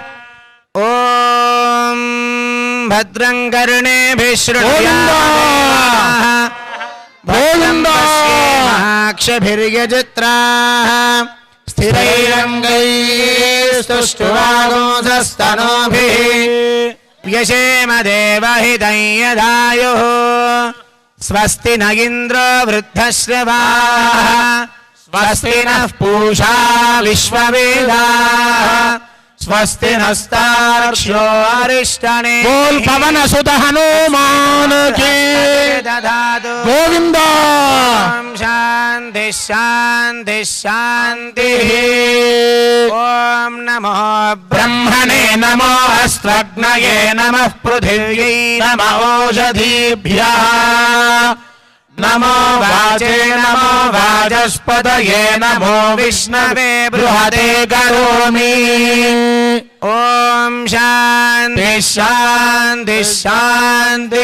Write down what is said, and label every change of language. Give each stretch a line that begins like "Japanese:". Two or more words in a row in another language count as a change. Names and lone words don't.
Sanskrit: ओम भद्रं कर्णेभिः शृणुयात् महाक्षभिर्यजत्राः स्थिरैरङ्गैस्तुष्टुवागोंसस्तनूभिः व्यशेम देवहितं यदायुः స్వస్తి న ఇంద్రో వృద్ధశ్రవాః స్వస్తి నః పూషా విశ్వవేదాః స్వస్తి నస్తార్క్ష్యో అరిష్టనే.
Hindi: बोल पवन सुत हनुमान की
Sanskrit: దదాతు. गोविंद ఓం శాంతి శాంతి శాంతి. ఓం నమో ब्रह्मणे नमो अस्त्रग्नये नमः पृथिव्यै नमो ओषधीभ्यः नमो वाचे नमो वाचस्पतये नमो विष्णवे बृहते करोमि. ఓం శాంతి శాంతి శాంతి.